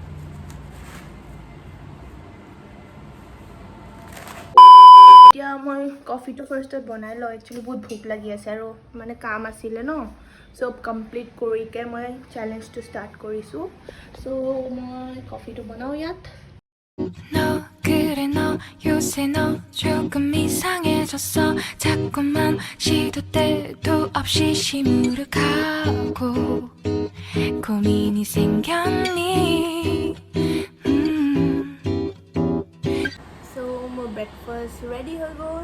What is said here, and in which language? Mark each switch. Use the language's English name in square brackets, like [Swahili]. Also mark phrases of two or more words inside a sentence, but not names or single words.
[Assamese] এতিয়া মই কফিটো ফাৰ্ষ্টত বনাই লওঁ। একচুৱেলি বহুত ভোক লাগি আছে আৰু মানে কাম আছিলে ন। চব কমপ্লিট কৰিকে মই চেলেঞ্জটো ষ্টাৰ্ট কৰিছোঁ। চ' মই কফিটো বনাওঁ ইয়াত। [Korean] 너 그래 너 요새 너 조금 이상해졌어 자꾸만 시도 때도 없이 시무룩하고 고민이 생겼니 [Assamese] চ' মোৰ [English] breakfast ready [Assamese] হৈ গ'ল।